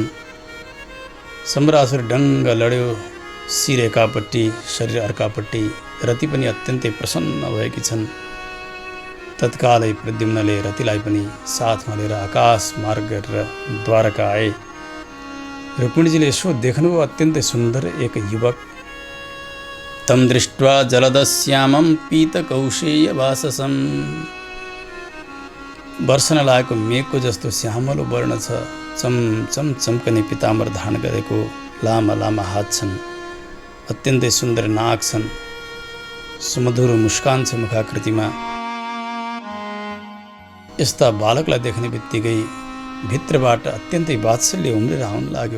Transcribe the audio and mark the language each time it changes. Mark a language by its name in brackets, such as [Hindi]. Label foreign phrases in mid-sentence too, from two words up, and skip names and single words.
[Nepali] शम्बरासुर डङ्ग लड्यो, शिर एकापट्टि शरीर अर्कापट्टि। रति पनि अत्यन्तै प्रसन्न भएकी छन्। तत्कालै प्रद्युम्नले रतिलाई पनि साथमा लिएर आकाश मार्ग गरेर द्वारका आए। रुक्मिणीजीले यसो देख्नुभयो अत्यन्तै सुन्दर एक युवक। [Sanskrit] तम दृष्ट्वा जलदश्यामं पीतकौशेयवाससं। [Nepali] वर्षन लागेको मेघको जस्तो श्यामलो वर्ण छ। चमचम चम्कने पिताम्बर धारण गरेको लामा लामा हात छन्। अत्यन्तै सुन्दर नाक छन्। सुमधुर मुस्कान छ मुखाकृतिमा। यस्ता बालकलाई देख्ने बित्तिकै भित्रबाट अत्यन्तै वात्सल्य उम्रेर आउन लाग्यो।